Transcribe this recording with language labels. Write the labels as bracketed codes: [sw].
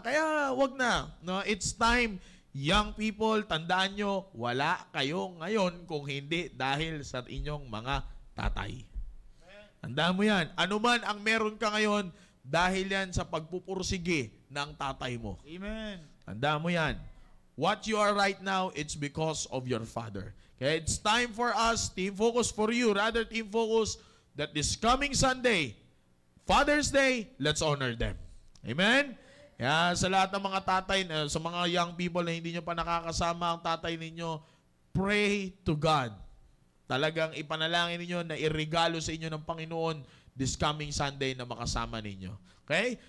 [tl] Kaya wag na. No? [en] It's time, young people, [tl] tandaan nyo, wala kayo ngayon kung hindi dahil sa inyong mga tatay. Tandaan mo yan. Ano man ang meron ka ngayon, dahil yan sa pagpupursige ng tatay mo. Amen. Tandaan mo yan. [en] What you are right now, it's because of your father. Okay, it's time for us, Team Focus, for you, rather Team Focus, that this coming Sunday, Father's Day, let's honor them. Amen? [tl] Kaya sa lahat ng mga tatay, sa mga young people na hindi nyo pa nakakasama ang tatay ninyo, [en] pray to God. [tl] Talagang ipanalangin ninyo na irregalo sa inyo ng Panginoon [en] this coming Sunday [tl] na makasama ninyo. Okay?